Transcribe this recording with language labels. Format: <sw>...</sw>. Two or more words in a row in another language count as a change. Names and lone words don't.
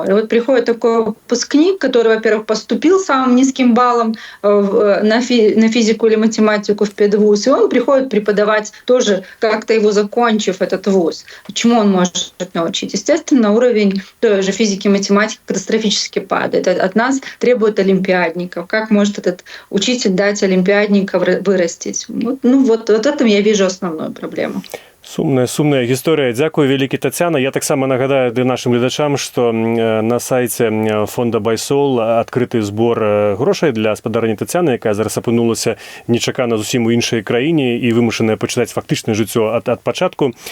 <ru>И приходит такой выпускник, который, во-первых, поступил самым низким баллом на физику или математику в педвуз, и он приходит преподавать тоже, как-то его закончив этот вуз. Чему он может научить? Естественно, уровень той же физики и математики катастрофически падает. От нас требуют олимпиадников. Как может этот учитель дать олимпиадника вырастить? В этом я вижу основную проблему.</ru> <be>Сумная гісторыя. Дзякую вялікі, Тацяна. Я таксама нагадаю нашым гледачам, што на сайце фонда Байсол адкрыты збор грошай для спадарні Тацяны, якая зараз апынулася нечакана зусім у іншай краіне і вымушаная пачынаць фактычнае жыццё ад пачатку.</be>